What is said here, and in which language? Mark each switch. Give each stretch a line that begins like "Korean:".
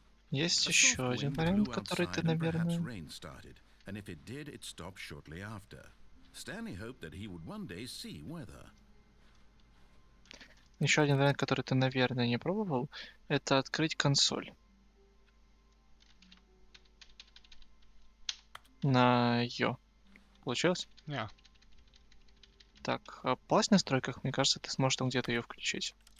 Russian: Есть еще один вариант, который ты, наверное...
English: And if it did, it stopped shortly after. Stanley hoped that he would one day see weather.
Russian: Еще один вариант, который ты, наверное, не пробовал, это открыть консоль. На ее. Получилось?
Ukrainian: Ні.
Russian: Так, а в плавных настройках, мне кажется, ты сможешь там где-то ее включить.